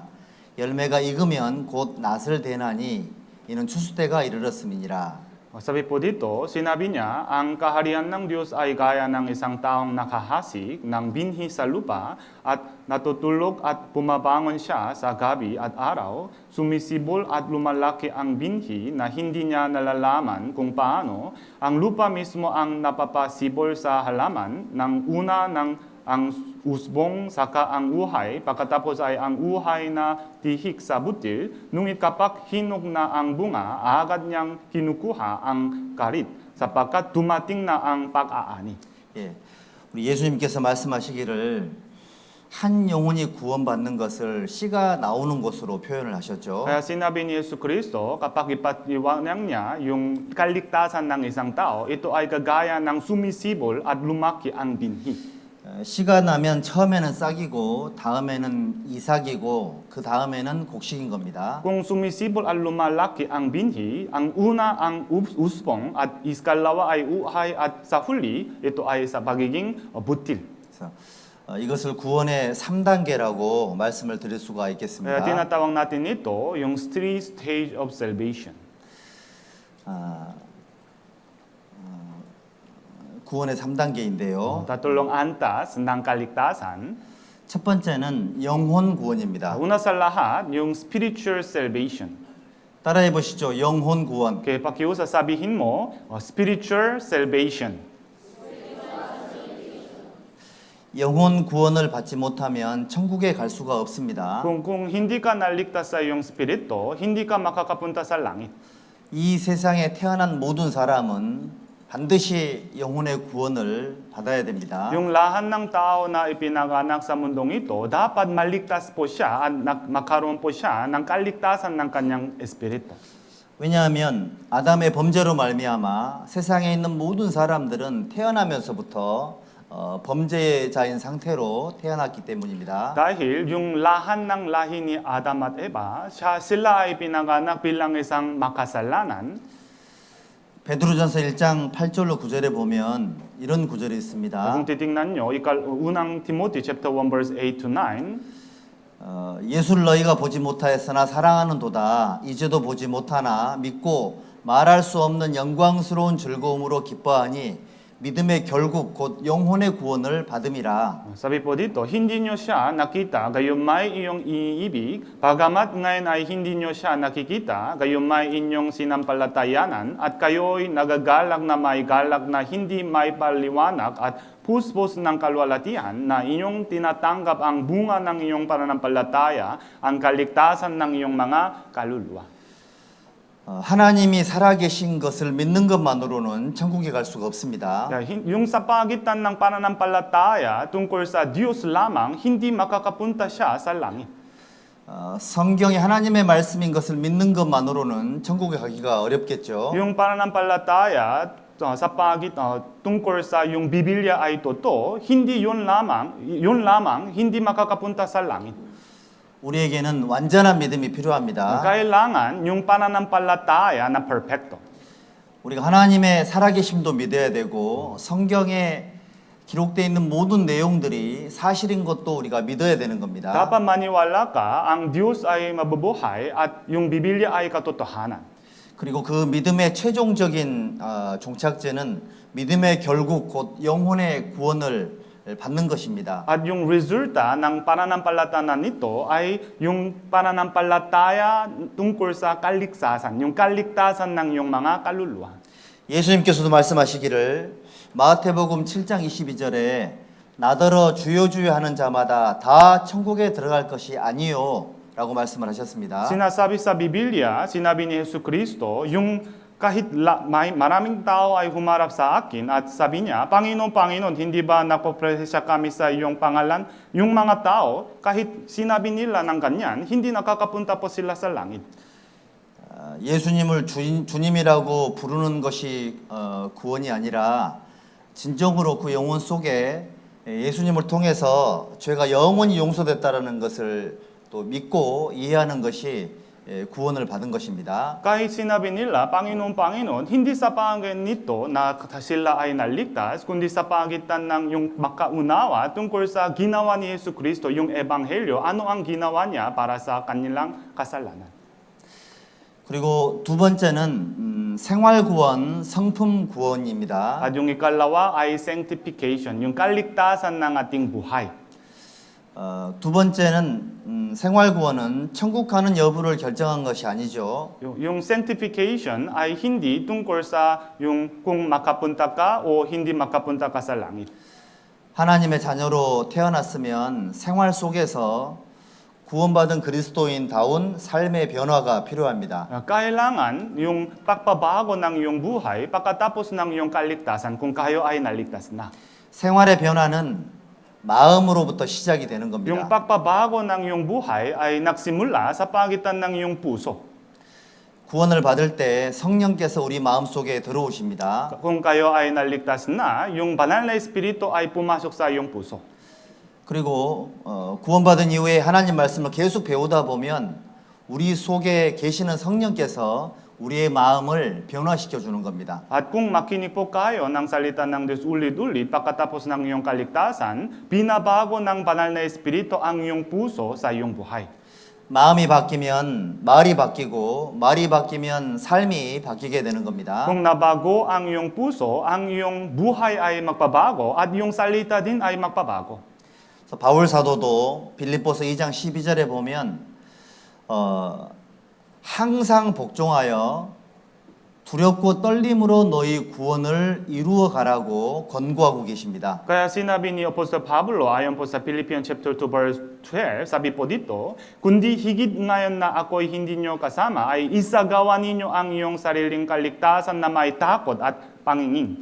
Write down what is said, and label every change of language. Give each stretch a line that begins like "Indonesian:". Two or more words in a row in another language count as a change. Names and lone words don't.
Korean: 열매가 익으면 곧 낫을 대나니 이는 추수 때가 이르렀음이니라.
Filipino: sabi po dito, sinabi niya, ang kaharian ng Diyos ay gaya ng isang taong nakahasik ng binhi sa lupa at natutulog at pumabangon siya sa gabi at araw, sumisibol at lumalaki ang binhi na hindi niya nalalaman kung paano ang lupa mismo ang napapasibol sa halaman ng una ng ang usbong saka ang uhay, pagkatapos ay ang uhay na tihik sa butil, ngunit kapag hinog na ang bunga, agad niyang kinukuha ang karit, sapagkat dumating na ang pag-aani.
Korean: 예, 우리 예수님께서 말씀하시기를 한 영혼이 구원받는 것을 씨가 나오는 것으로 표현을 하셨죠.
Filipino: Kaya sinabi ni Yesu Cristo, kapag ipatiwanag niya yung kaligtasan ng isang tao, ito ay kagaya ng sumisibol at lumaki ang binhi.
Korean: 씨가 나면 처음에는 싹이고 다음에는 이삭이고 그 다음에는 곡식인 겁니다.
Filipino: Kung sumisibol at lumalaki ang binhi, ang una ang usbong at iskalawa ay uhay at sa huli, ito ay sa pagiging butil.
Korean: 그래서 이것을 구원의 3단계라고 말씀을 드릴 수가
Filipino: Kaya
Korean: 있겠습니다.
Filipino: tinatawag natin ito yung
English: three stage of salvation.
Korean: 구원의 3단계인데요.
Filipino: Tatlong antas ng kaligtasan.
Korean: 첫 번째는 영혼 구원입니다.
Filipino: Una sa lahat, yung
English: spiritual salvation.
Korean: 따라해 보시죠. 영혼 구원.
Filipino: Okay, pakiusa sabihin mo,
English: spiritual salvation.
Korean: 영혼 구원을 받지 못하면 천국에 갈 수가 없습니다.
Filipino: Kung hindi ka naligtas sa iyong spirito, hindi ka makakapunta sa langit.
Korean: 이 세상에 태어난 모든 사람은 반드시 영혼의 구원을 받아야 됩니다.
Filipino: Yung lahat ng tao na ipinanganak sa mundong ito, dapat maligtas po siya at magkaroon po siya ng kaligtasan ng kanyang espiritu.
Korean: 왜냐하면 아담의 범죄로 말미암아 세상에 있는 모든 사람들은 태어나면서부터 범죄자인 상태로 태어났기 때문입니다.
Filipino: Dahil yung lahat ng lahi ni Adam at Eva, sila ay pinanganak bilang isang makasalanan.
Korean: 베드로전서 1장 8절로 9절에 보면 이런 구절이 있습니다.
Filipino: Kung titingnan nyo, unang Timothy
English: chapter 1 verse 8 to 9,
Korean: 예수를 너희가 보지 못하였으나 사랑하는도다. 이제도 보지 못하나 믿고 말할 수 없는 영광스러운 즐거움으로 기뻐하니 믿음의 결국 곧 영혼의 구원을 받음이라.
Filipino: Sabi po dito, hindi nyo siya nakita, gayon may iyong iibig, bagamat ngayon ay hindi nyo siya nakikita, gayon may inyong sinampalatayanan, at kayo'y nagagalak na may galak na hindi may paliwanag at puspos ng kalwalatian na inyong tinatanggap ang bunga ng iyong pananampalataya, ang kaligtasan ng iyong mga kaluluwa.
Korean: 하나님이 살아계신 것을 믿는 것만으로는 천국에 갈 수가 없습니다.
Filipino: Yung sa pagitan ng pananampalataya tungkol sa Diyos lamang, hindi makakapunta siya sa langit.
Korean: 성경이 하나님의 말씀인 것을 믿는 것만으로는 천국에 가기가 어렵겠죠.
Filipino: Yung pananampalataya sa tungkol sa yung Biblia ay totoo, hindi yun lamang hindi makakapunta sa langit.
Korean: 우리에게는 완전한 믿음이 필요합니다.
Filipino: Kailangan yung pananampalataya na perfecto.
Korean: 우리가 하나님의 살아계심도 믿어야 되고 성경에 기록되어 있는 모든 내용들이 사실인 것도 우리가 믿어야 되는 겁니다.
Filipino: Dapat maniwala ka ang Diyos ay mabubuhay at yung Biblia ay katotohanan.
Korean: 그리고 그 믿음의 최종적인 종착제는 믿음의 결국 곧 영혼의 구원을 받는 것입니다.
Filipino: At yung resulta ng pananampalataya nito ay yung pananampalataya tungkol sa kaligtasan, yung kaligtasan ng yung mga kaluluwa.
Korean: 예수님께서도 말씀하시기를 마태복음 7장 22절에 나더러 주여 주여 하는 자마다 다 천국에 들어갈 것이 아니요 라고 말씀을 하셨습니다.
Filipino: Sinasabi sa Biblia, sinabi ni Yesu Kristo, yung kahit maraming tao ay humarap sa akin at sabi niya, Panginoon, Panginoon, hindi ba napopresya kami sa iyong pangalan? Yung mga tao, kahit sinabi nila ng ganyan, hindi nakakapunta po sila sa langit.
Korean: 예수님을 주님이라고 부르는 것이 구원이 아니라 진정으로 그 영혼 속에 예수님을 통해서 죄가 영원히 용서됐다라는 것을 또 믿고 이해하는 것이 구원을 받은 것입니다.
Filipino: Kahit sinabi nila, Panginoon, Panginoon, hindi sa pagitan nito na sila ay naligtas, kundi sa pagitan ng yung makaunawa tungkol sa ginawa ni Yesu Kristo, yung ebanghelyo, ano ang ginawa niya para sa kanilang kasalanan.
Korean: 그리고 두 번째는 생활구원, 성품구원입니다.
Filipino: At yung ikalawa ay sanctification, yung kaligtasan ng ating buhay.
Korean: 두 번째는 생활구원은 천국 가는 여부를 결정한 것이 아니죠.
Filipino: Yung sanctification ay hindi tungkol sa yung kung makapunta ka o hindi makapunta ka sa langit.
Korean: 하나님의 자녀로 태어났으면 생활 속에서 구원받은 그리스도인다운 삶의 변화가 필요합니다.
Filipino: Kailangan yung pagbabago ng iyong buhay pagkatapos ng iyong kaligtasan kung kayo ay naligtas na.
Korean: 생활의 변화는 마음으로부터 시작이 되는
Filipino: Yung
Korean: 겁니다.
Filipino: pagbabago ng iyong buhay ay nagsimula sa pagitan ng iyong puso.
Korean: 구원을 받을 때 성령께서 우리 마음속에 들어오십니다.
Filipino: Kung kayo ay naligtas na, yung banal na espiritu ay pumasok sa iyong puso.
Korean: 그리고 구원받은 이후에 하나님 말씀을 계속 배우다 보면 우리 속에 계시는 성령께서 우리의 마음을 변화시켜 주는 겁니다.
Filipino: At kung makinig po kayo ng salita ng Diyos ulit-ulit pagkatapos ng iyong kaligtasan, binabago ng banal na espiritu ang iyong puso sa iyong buhay.
Korean: 마음이 바뀌면 말이 바뀌고 말이 바뀌면 삶이 바뀌게 되는 겁니다.
Filipino: Kung nabago ang iyong puso, ang iyong buhay ay magpabago at iyong salita din ay magpabago.
Korean: 그래서 바울 사도도 빌립보서 2장 12절에 보면 항상 복종하여 두렵고 떨림으로 너희 구원을 이루어 가라고 권고하고 계십니다.
Filipino: Kaya sinabi ni Apostol Pablo ayon po sa
English: Philippians chapter 2 verse 12,
Filipino: sabi po dito, kundi higit ngayon na ako'y hindi nyo kasama ay isagawa ninyo ang iyong sariling kaligtasan na may takot at pangingin.